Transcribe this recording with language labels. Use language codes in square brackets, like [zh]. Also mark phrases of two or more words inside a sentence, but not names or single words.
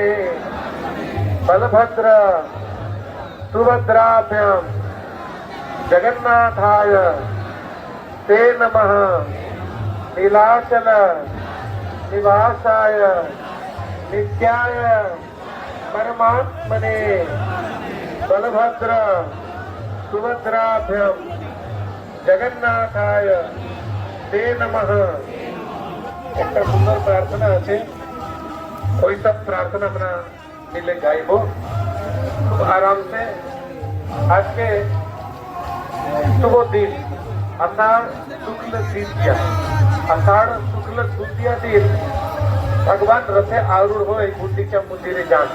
[sa] बलभद्र सुभद्राभ्यां जगन्नाथाय ते नमः नीलाचल निवासाय नित्याय परमात्मने बलभद्र सुभद्राभ्यां जगन्नाथाय ते नमः। [bn] একটা সুন্দর প্রার্থনা আছে, ওই সব প্রার্থনা আমরা মিলে গাইব খুব আরাম से। আজকে শুভ দিন আষাঢ় শুক্ল তৃতীয়া, আষাঢ় শুক্ল তৃতীয়া দিন ভগবান রথে আরূঢ় হয়ে গুন্ডিচা মন্দিরে যান।